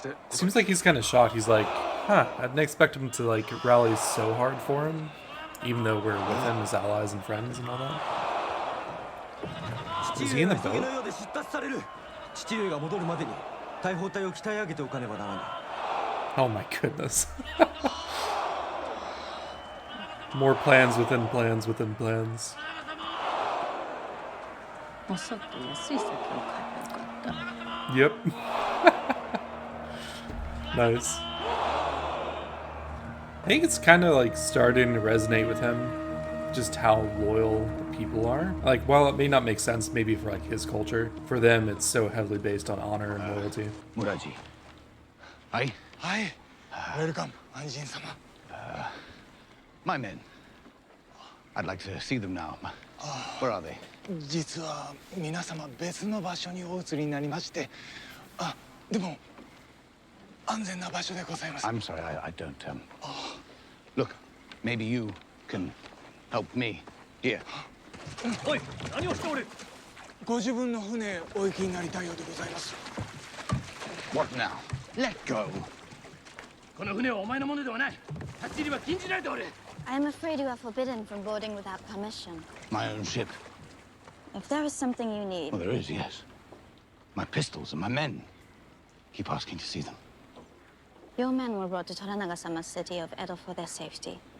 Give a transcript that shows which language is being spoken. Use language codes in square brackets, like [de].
[en] Seems like he's kind of shocked. He's like, huh, I didn't expect him to like rally so hard for him, even though we're with him as allies and friends and all that. Is he in the boat? [ja] 父上が戻るまでに大砲隊を鍛え上げておかねばならない。 [en] Oh my goodness. More plans within plans within plans. [ja] もっそっと安い酒を買えばよかった。 [en] Yep. Nice. I think it's kind of like starting to resonate with him, just how loyal the people are. Like, while it may not make sense maybe for like his culture, for them it's so heavily based on honor and loyalty. Muraji. Aye? Hi. Welcome, Anjin sama. My men. I'd like to see them now. Where are they? [ja] 実は皆様別の場所にお移りになりまして、あ、でも安全な場所でございます。 [en] I'm sorry, I don't. Look, maybe you can help me. Here. [ja] おい、何をしておる。ご自分の船へお行きになりたいようでございます。 [en] What now? Let go. [ja] この船はお前のものではない。立ち入りは禁じられておる。 [en] I am afraid you are forbidden from boarding without permission. My own ship. If there is something you need, Well, there is, yes. My pistols and my men. Keep asking to see them. your men were brought to Toranaga-sama's city of Edo for their safety.